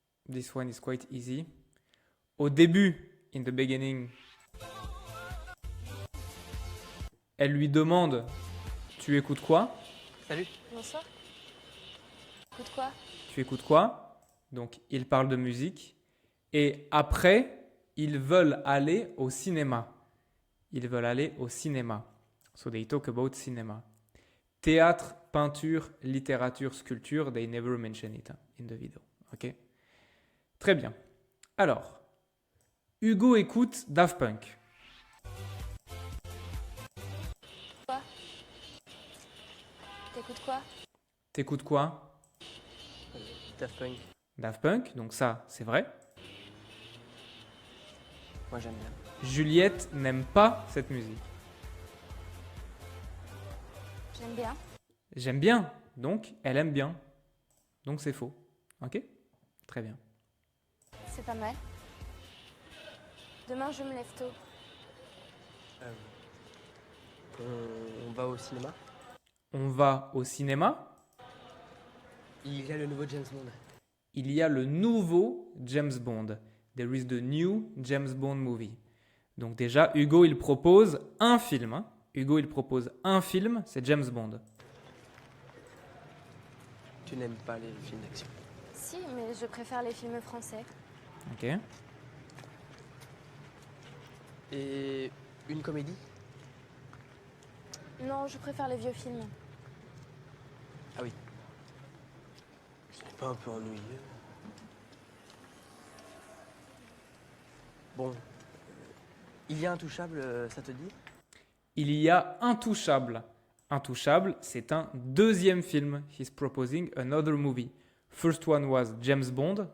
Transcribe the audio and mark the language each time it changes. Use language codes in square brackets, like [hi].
[en] This one is quite easy. [fr] Au début, [en] in the beginning, [fr] elle lui demande « Tu écoutes quoi ?» Salut. Bonsoir. Écoute quoi? Tu écoutes quoi? Donc, ils parlent de musique. Et après, ils veulent aller au cinéma. Ils veulent aller au cinéma. [en] So they talk about cinema. Théâtre, peinture, littérature, sculpture, they never mention it in the video. [fr] Ok? Très bien. Alors, Hugo écoute Daft Punk. Quoi? T'écoutes quoi? T'écoutes quoi? Daft Punk. Daft Punk, donc ça, c'est vrai. Moi j'aime bien. Juliette n'aime pas cette musique. J'aime bien. J'aime bien, donc elle aime bien. Donc c'est faux. Ok? Très bien. C'est pas mal. Demain, je me lève tôt. On va au cinéma. On va au cinéma. Il y a le nouveau James Bond. Il y a le nouveau James Bond. [en] There is the new James Bond movie. [fr] Donc déjà, Hugo, il propose un film. Hein. Hugo, il propose un film, c'est James Bond. Tu n'aimes pas les films d'action? Si, mais je préfère les films français. Ok. Et une comédie? Non, je préfère les vieux films. Ah oui. Ce n'est pas un peu ennuyeux? Bon. Il y a Intouchable, ça te dit? Il y a Intouchable. Intouchable, c'est un deuxième film. [en] He's proposing another movie. First one was James Bond.